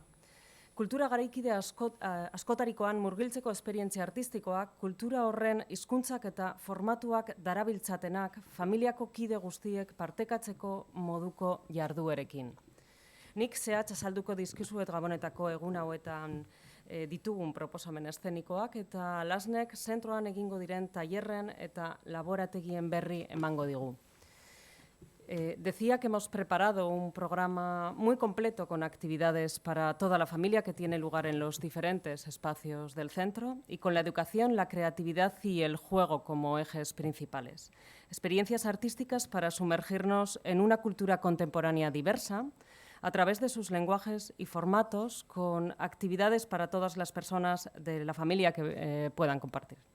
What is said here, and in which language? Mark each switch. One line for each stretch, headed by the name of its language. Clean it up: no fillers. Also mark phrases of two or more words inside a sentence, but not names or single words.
Basque: Kultura garaikide askotarikoan murgiltzeko esperientzia artistikoak, kultura horren hizkuntzak eta formatuak darabiltzatenak familiako kide guztiek partekatzeko moduko jarduerekin. Nik zehatz azalduko dizkizuet Gabonetako egun hauetan ditugun proposamen eszenikoak eta Lasnek zentroan egingo diren tailerren eta laborategien berri emango digu.
Spanish: Decía que hemos preparado un programa muy completo con actividades para toda la familia que tiene lugar en los diferentes espacios del centro y con la educación, la creatividad y el juego como ejes principales. Experiencias artísticas para sumergirnos en una cultura contemporánea diversa a través de sus lenguajes y formatos, con actividades para todas las personas de la familia que puedan compartir.